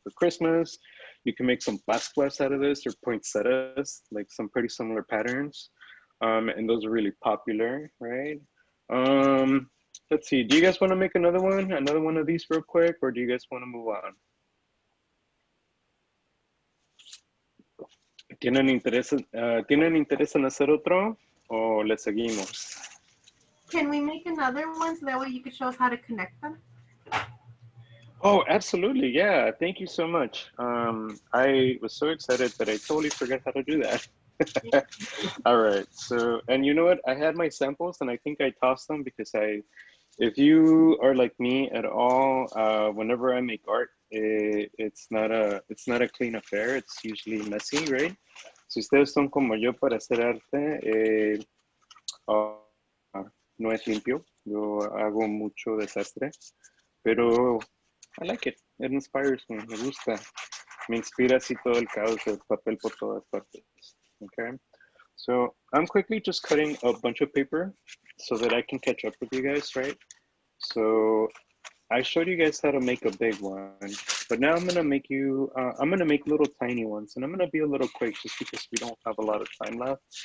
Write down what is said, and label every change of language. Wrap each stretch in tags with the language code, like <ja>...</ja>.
<en>For Christmas, you can make some pascuas out of this or poinsettias, like some pretty similar patterns. And those are really popular, right? Let's see, do you guys want to make another one of these real quick, or do you guys want to move on?</en> <es>¿Tienen interés en hacer otro o le seguimos?</es> <en>Can we make another one so that way you can show us how to connect them? Oh, absolutely. Yeah. Thank you so much. I was so excited that I totally forgot how to do that. All right. So, and you know what? I had my samples and I think I tossed them because if you are like me at all, whenever I make art, it's not a clean affair. It's usually messy, right?</en> <es>Si ustedes son como yo para hacer arte, no es limpio. Yo hago mucho desastre, pero</es> <en>I like it. It inspires me.</en> <es>Me gusta. Me inspira así todo el caos de papel por todas partes.</es> <en>Okay. So I'm quickly just cutting a bunch of paper so that I can catch up with you guys, right? So I showed you guys how to make a big one, but now I'm gonna make little tiny ones, and I'm gonna be a little quick just because we don't have a lot of time left.</en>